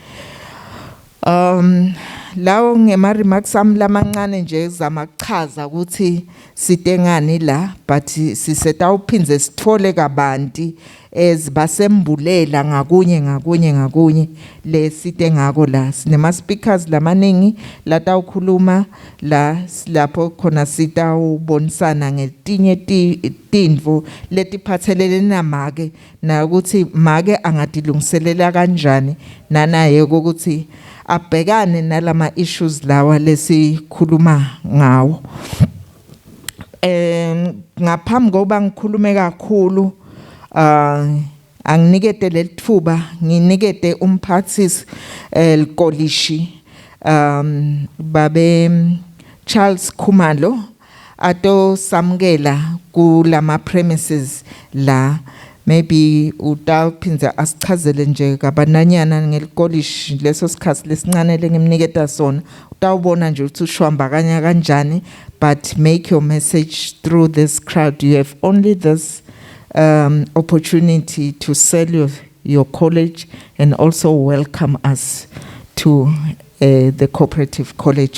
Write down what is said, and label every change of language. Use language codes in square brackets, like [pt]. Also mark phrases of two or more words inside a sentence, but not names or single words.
[ss] lawo ngema remarks ami lamancane nje zamachaza ukuthi sitengani la but siseta uphinze sithole kabanti ezibasembulela ngakunye lesitengako la sinema speakers lamaningi latawukhuluma lapho khona sitawubonisana ngetinye tindvo letiphathelene namake na ukuthi make angatilungiselela kanjani nanaye ukuthi abhekane nalama issues lawa lesikhuluma ngawo. Ngaphambi kokuba ngikhulume kakhulu anginikete lethuba nginikete umphathisi Likolishi babe Charles Khumalo ato samukela kulama premises la. Maybe utawuphinza asichazele nje kabananyana ngelikolishi leso sikhathi lesincane lengimniketa sona utawubona nje ukuthi ushwamba kanjani, [en] but make your message through this crowd. You have only this opportunity to sell your college and also welcome us to the cooperative college.